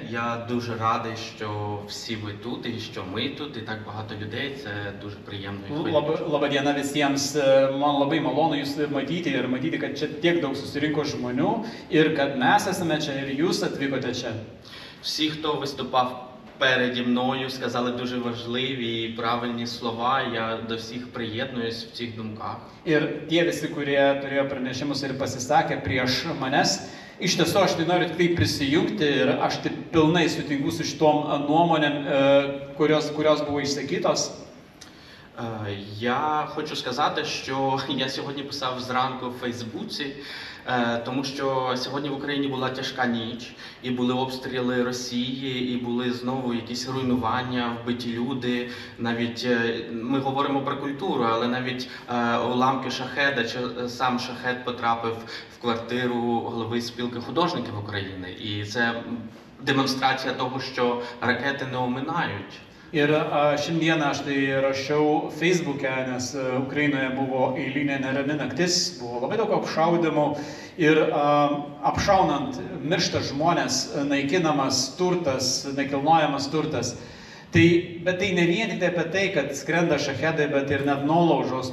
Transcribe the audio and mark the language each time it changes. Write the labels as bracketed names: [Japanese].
[Ukrainian] Я дуже радий, що всі ви тут і що ми тут, і так багато людей. Це дуже приємно. і хвилююче. [Lithuanian] Laba diena visiems, man labai malonu jūs matyti ir matyti, kad čia tiek daug susirinko žmonių ir kad mes esame čia ir jūs atvykote čia. [Ukrainian] Всі, хто виступав переді мною, сказали дуже важливі і правильні слова. Я до всіх приєднуюсь в цих думках. Ir tie visi, kurie turėjo pranešimus ir pasisakė prieš manęs, iš tiesų aš tai noriu tik tai prisijungti ir aš taip pilnai sutinku su šitom nuomonėm, kurios buvo išsakytos. Я хочу сказати, що я сьогодні писав зранку в Фейсбуці, тому що сьогодні в Україні була тяжка ніч, і були обстріли Росії, і були знову якісь руйнування, вбиті люди. Навіть ми говоримо про культуру, але навіть уламки шахеда, чи сам шахед потрапив в квартиру голови спілки художників України. І це демонстрація того, що ракети не оминають. [Lithuanian] Ir šiandieną aš tai rašiau Facebook'e, nes Ukrainoje buvo eilinė nerami naktis, buvo labai daug apšaudimų ir apšaunant miršta žmonės, naikinamas turtas, nekilnojamas turtas. Bet tai ne vien tik apie tai, kad skrenda šachedai, bet ir net nuolaužos.